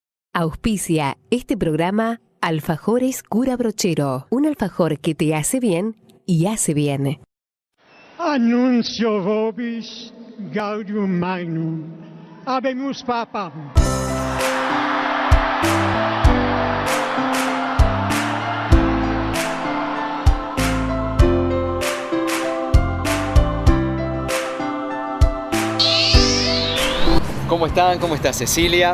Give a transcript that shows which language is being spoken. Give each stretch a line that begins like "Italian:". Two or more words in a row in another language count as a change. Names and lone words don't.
Spanish: Auspicia este programa Alfajores Cura Brochero, un alfajor que te hace bien y hace bien.
Latin: Annuncio vobis gaudium magnum, habemus papam.
Spanish: ¿Cómo están? ¿Cómo está Cecilia?